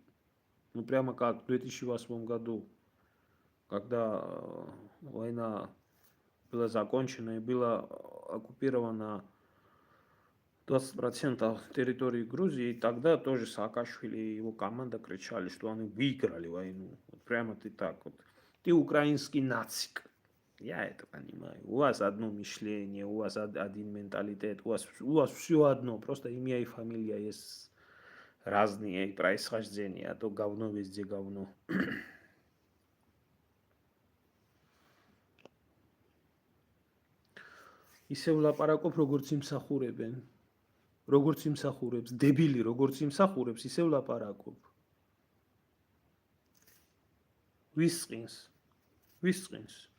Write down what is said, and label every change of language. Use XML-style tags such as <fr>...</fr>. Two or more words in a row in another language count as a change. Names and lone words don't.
<ru>Ну, прямо как в 2008 году, когда война была закончена и была оккупирована 20% территории Грузии, и тогда тоже Саакашвили и его команда кричали, что они выиграли войну. Вот прямо ты так вот. Ты украинский нацик. Я это понимаю. У вас одно мышление, у вас один менталитет, у вас все одно. Просто имя и фамилия есть разные происхождения, а то говно везде говно.</ru> <ka>ისევ ლაპარაკობ როგორც იმსახურებენ. როგორც იმსახურებს, დებილი როგორც იმსახურებს, ისევ ლაპარაკობ. ვისყინს.</ka>